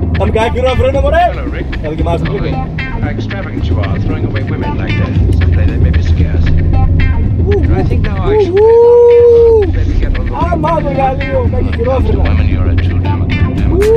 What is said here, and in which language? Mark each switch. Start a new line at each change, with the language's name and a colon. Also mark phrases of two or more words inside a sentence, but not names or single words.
Greek: Ειδικά χειρόφρενο, μωρέ! Θα δοκιμάσουμε λίγο.
English: Extravagant you are, throwing away women like that. Someday they may be scarce. I think now I should maybe get a little...
Greek: Άμα το εργαλείο, θα έχει χειρόφρενο.
English: Women, you're a true democrat.